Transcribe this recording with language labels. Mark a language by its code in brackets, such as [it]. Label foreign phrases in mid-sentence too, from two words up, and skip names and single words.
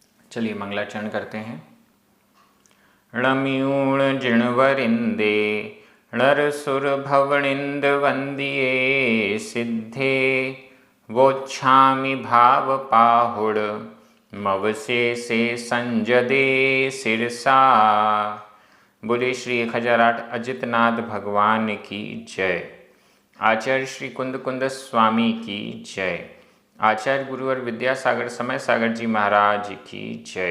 [hi] चलिए मंगलाचरण करते हैं। [pra] णम्यूण जिणवरिंदे णरसुर भवनिंद वंदिये सिद्धे वोच्छामि भाव पाहुड़ मवसे से संजदे सिरसा। [hi] बोले श्री 1008 अजितनाथ भगवान की जय। आचार्य श्री कुंद कुंद स्वामी की जय। आचार्य गुरुवर विद्यासागर समय सागर जी महाराज की जय।